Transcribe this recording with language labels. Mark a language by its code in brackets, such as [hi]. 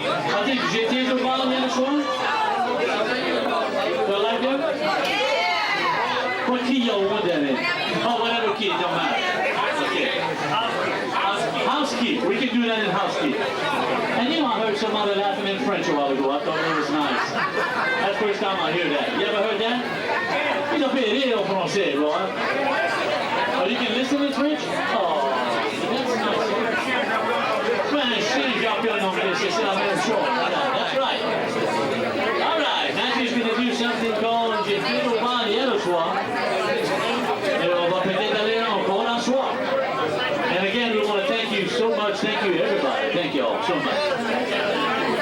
[en] I think [fr] j'étais au bal hier soir. [en] You like that? What key y'all want that in? Oh, whatever key, don't matter. Okay. House key. We can do that in house key. And you know, I heard somebody laughing in French a while ago. I thought it was nice. That's the first time I hear that. You ever heard that? [fr] Il a fait rire en français, boy. [en] Oh, you can listen in French? Oh, that's nice. [fr] French, j'ai appris en anglais, c'est la même chose. [en] That's right. All right, Matthew's going to do something called J'ai fait au bal hier soir. [fr] Et on va peut-être aller encore un soir. [en] And again, we want to thank you so much. Thank you, everybody. Thank you all so much.